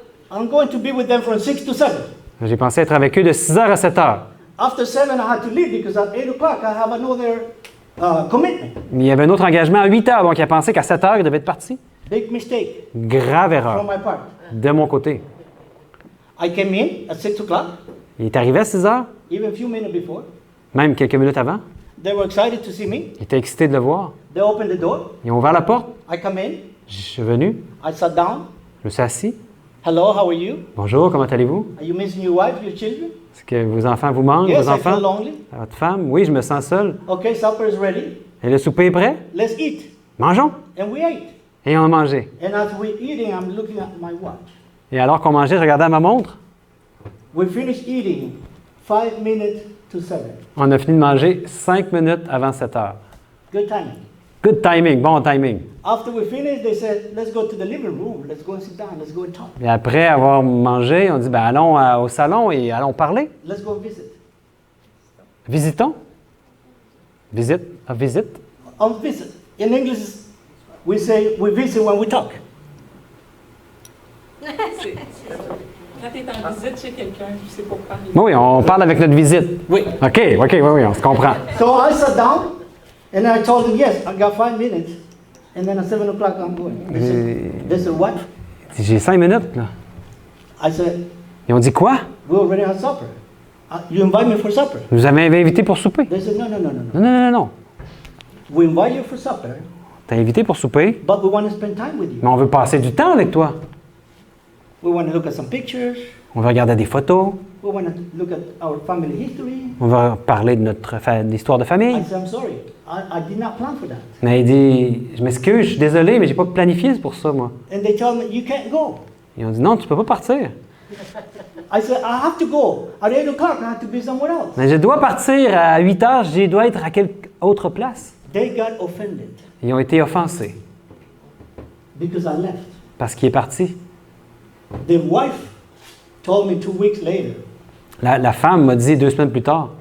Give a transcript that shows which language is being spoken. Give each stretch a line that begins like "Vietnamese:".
English: I'm going to be with them from 6 to 7.
French: J'ai pensé être avec eux de 6 heures à 7 heures.
English: After 7, I had to leave because at 8 o'clock I have another commitment.
French: Mais il y avait un autre engagement à 8 heures, donc il a pensé qu'à 7 heures, il devait être parti.
English: Big mistake
French: Grave
English: from
French: erreur
English: my part.
French: de mon côté.
English: I came in at 6 o'clock,
French: Il est arrivé à 6 heures,
English: even a few minutes before.
French: même quelques minutes avant.
English: They were excited to see me.
French: Il était excité de le voir.
English: They opened the door.
French: Ils ont ouvert la porte.
English: I come in.
French: Je suis venu.
English: I sat down.
French: Je me suis assis.
English: Hello, how are you?
French: Bonjour, comment allez-vous?
English: Are you missing your wife, your children?
French: Est-ce que vos enfants vous manquent,
English: Yes,
French: vos
English: I feel
French: enfants?
English: lonely.
French: Votre femme? Oui, je me sens seul.
English: Okay, supper is ready.
French: Et le souper est prêt?
English: Let's eat.
French: Mangeons!
English: And we ate.
French: Et on a mangé.
English: And as we're eating, I'm looking at my watch.
French: Et alors qu'on mangeait, je regardais à ma montre.
English: We finished eating 5 minutes to 7.
French: On a fini de manger 5 minutes avant 7 heures.
English: Good timing. Good timing,
French: bon timing.
English: After we finished, they said, let's go to the living room. Let's go and sit down. Let's go and talk.
French: Et après avoir mangé, on dit, ben allons au salon et allons parler.
English: Let's go visit.
French: Visitons. Visite. A visite.
English: On visit. In English, we say we visit when we talk.
French: Quand tu es en visite chez quelqu'un, c'est pour parler. Oui, on parle avec notre visite. Oui. OK, oui, on se comprend.
English: So I sat down and I told them, yes, I got 5 minutes. And then at 7 o'clock, I'm going. They said, what?
French: J'ai 5 minutes, là.
English: I said,
French: Ils ont dit quoi?
English: we already had supper. You invite me for supper.
French: Vous avez invité pour souper?
English: They said, no.
French: Non.
English: We invite you for supper,
French: T'as invité pour souper,
English: but we want to spend time with you.
French: mais on veut passer du temps avec toi.
English: We want to look at some pictures.
French: On veut regarder des photos.
English: We want to look at our family history.
French: On va parler de notre l'histoire de famille.
English: I said, I'm sorry. I did not plan for that.
French: Mais il dit, je m'excuse, je suis désolé, mais j'ai pas planifié pour ça, moi.
English: And they told me, you can't go.
French: Ils ont dit, non, tu peux pas partir.
English: I said, I have to go. At 8 o'clock, I have to be somewhere else.
French: Mais je dois partir à 8 heures, je dois être à quelque autre place.
English: They got offended
French: Ils ont été offensés
English: because I left.
French: parce qu'il est parti.
English: The wife told me 2 weeks later,
French: La femme m'a dit 2 semaines plus tard,